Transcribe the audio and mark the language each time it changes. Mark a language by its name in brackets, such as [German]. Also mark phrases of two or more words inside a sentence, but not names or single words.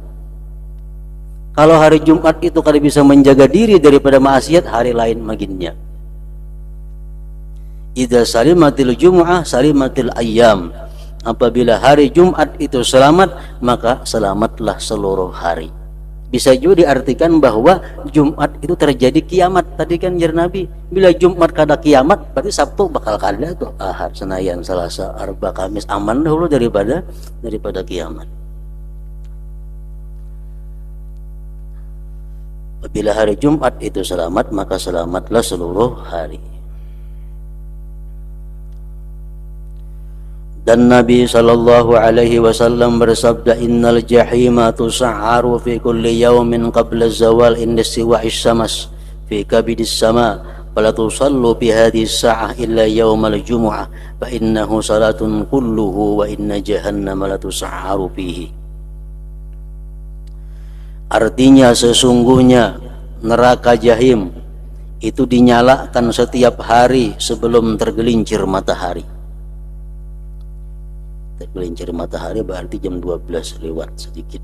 [Indonesian] Kalau hari Jumat itu kalau bisa menjaga diri daripada maksiat, hari lain maginnya. [Arabic] إذا سلمت الجمعة سلمت الأيام. [Indonesian] Apabila hari Jumat itu selamat, maka selamatlah seluruh hari. Bisa juga diartikan bahwa Jumat itu terjadi kiamat. [Banjar] Tadi kan jar Nabi, bila Jumat kada kiamat, berarti Sabtu bakal kada tuh. [Indonesian] Ahad, Senayan, Selasa, Arba, Kamis aman dahulu daripada kiamat. Apabila hari Jumat itu selamat, maka selamatlah seluruh hari. Dan Nabi [Arabic] صلى الله عليه وسلم bersabda, إن الجحيم تسعر في كل يوم قبل الزوال عند استواء الشمس في كبد السماء فلا تصلوا بهذه الساعة إلا يوم الجمعة فإنه صلاة كله وإن جهنم لا تسعر فيه. [Indonesian] Artinya sesungguhnya neraka jahim itu dinyalakan setiap hari sebelum tergelincir matahari. Tergelincir matahari berarti jam 12 lewat sedikit.